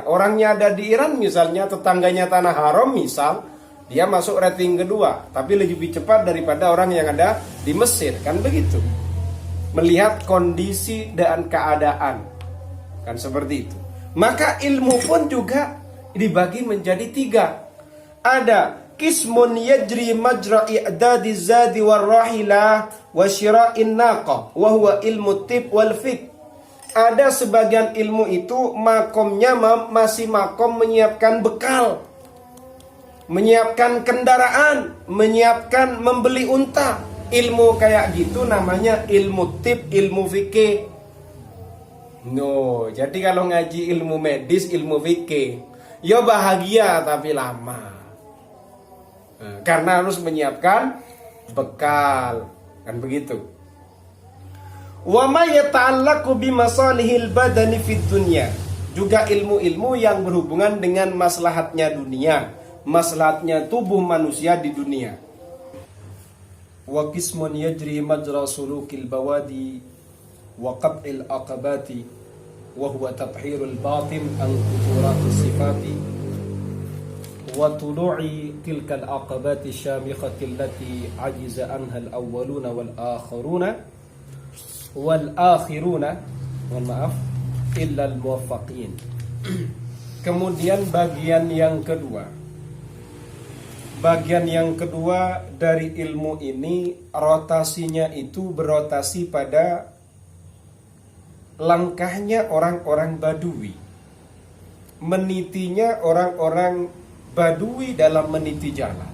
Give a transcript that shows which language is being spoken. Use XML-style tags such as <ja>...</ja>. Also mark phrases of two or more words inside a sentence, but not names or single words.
<id>Orangnya ada di Iran misalnya, tetangganya tanah haram misal, dia masuk rating kedua, tapi lebih cepat daripada orang yang ada di Mesir, kan begitu. Melihat kondisi dan keadaan, kan seperti itu. Maka ilmu pun juga dibagi menjadi 3.</id> <ar>Ada قسم يجري مجرى إعداد الزاد والراحلة وشراء الناقة وهو علم الطب والفقه.</ar> <id>Ada sebagian ilmu itu makomnya masih makom menyiapkan bekal. menyiapkan kendaraan, menyiapkan membeli unta. Ilmu kayak gitu namanya ilmu tib, ilmu fikih. No, jadi kalau ngaji ilmu medis, ilmu fikih, ya bahagia tapi lama. Karena harus menyiapkan bekal, kan begitu.</id> <ar>وما يتعلق بمصالح البدن في الدنيا.</ar> <id>Juga ilmu-ilmu yang berhubungan dengan maslahatnya dunia, maslahatnya tubuh manusia di dunia.</id> <ar>وقسم يجري مجرى سلوك البوادي وقطع العقبات وهو تطهير الباطن عن كدورات الصفات وطلوع تلك العقبات الشامخة التي عجز عنها الأولون والآخرون إلا الموفقين.</ar> <id>Kemudian bagian yang kedua dari ilmu ini, rotasinya itu berotasi pada langkahnya orang-orang Badui, menitinya orang-orang Badui dalam meniti jalan.</id>